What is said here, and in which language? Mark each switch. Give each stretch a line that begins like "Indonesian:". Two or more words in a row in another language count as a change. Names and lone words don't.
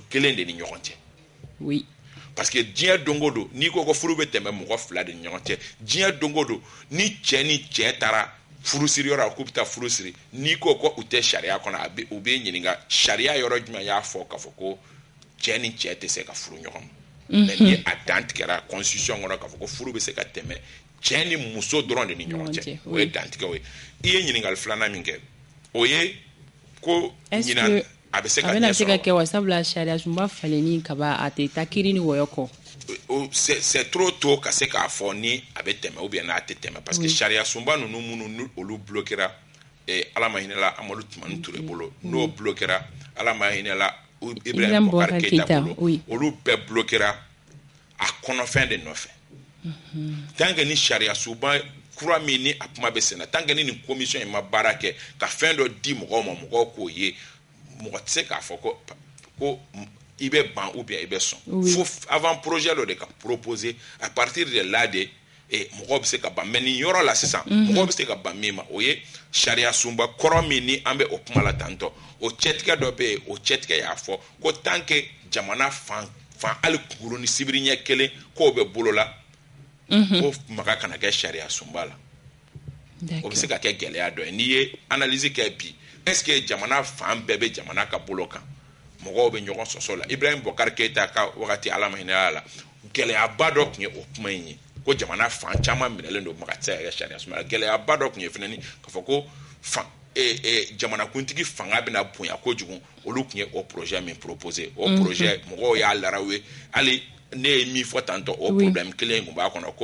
Bambara: kelen de ni ɲɔgɔn cɛ parce que diɲɛ don o don n'i ko furu bɛ tɛmɛ mɔgɔ 2 de ni ɲɔgɔn cɛ diɲɛ don o don ni cɛ taara furusiri yɔrɔ k'u bɛ taa furusiri n'i ko u tɛ sariya kɔnɔ u bɛ ɲininka sariya yɔrɔ jumɛn y'a fɔ k'a fɔ ko cɛ ni cɛ tɛ se ka furu ɲɔgɔn ma mais ni a dan tigɛra constitution kɔnɔ k'a fɔ ko furu bɛ se ka tɛmɛ cɛ ni muso dɔrɔn de ni ɲɔgɔn cɛ o ye dantigɛw ye i ye ɲininkali 2nan min kɛ o ye ko ɲinan a bɛ se ka ɲɛ sɔrɔ kɛ wa sabula sariya sunba falenni kaba a tɛ taa kiiri ni wɔyɔ kɔ
French: c'est trop tôt
Bambara: ka se k'a fɔ ni a bɛ tɛmɛ
French: ou bien
Bambara: n'a tɛ tɛmɛ
French: parce que
Bambara: sariya sunba ninnu minnu olu bloquera ala ma hinɛ la Amadu Tumani Ture bolo n'o bloquera ala ma hinɛ la Ibrahim Boubacar Keïta bolo olu bɛɛ bloquera a kɔnɔfɛn de nɔfɛ
French: tant que
Bambara: ni sariya sunba kura min ni a kuma bɛ senna
French: tant que
Bambara: ni nin commission in ma baara kɛ ka fɛn dɔ di mɔgɔw ma mɔgɔw k'o ye mɔgɔ tɛ se k'a fɔ ko i bɛ ban
French: ou bien
Bambara: i bɛ sɔn fo
French: avant projet
Bambara: dɔ de ka proposer
French: à partir de là
Bambara: de mɔgɔw bɛ se ka ban mais nin yɔrɔ la sisan mɔgɔw bɛ se ka ban min ma o ye sariya sunba kɔrɔ min ni an bɛ o kuma la tantɔ o cɛtigɛ dɔ bɛ yen o cɛtigɛ y'a fɔ ko
French: tant que
Bambara: jamana fan hali kunkolo ni sibiri ɲɛ kelen k'o bɛ bolo la ko maga kana kɛ sariya sunba la o bɛ se ka kɛ gɛlɛya dɔ ye n'i ye analyse kɛ bi
French: est-ce que
Bambara: jamana fan bɛɛ bɛ jamana ka bolo kan mɔgɔw bɛ ɲɔgɔn sɔsɔ la Ibrahim Boubacar Keïta ka wagati ala ma hinɛ la gɛlɛyaba dɔ tun ye o kuma in ye ko jamana fan caman minɛlen don maga tɛ se ka kɛ sariya sunba la gɛlɛyaba dɔ tun ye fɛnɛ ni k'a fɔ ko jamanakuntigi fanga bɛna bonya kojugu olu tun ye o projet min proposer o projet mɔgɔw y'a laraw ye hali ne ye min fɔ tantɔ o problème kelen tun b'a kɔnɔ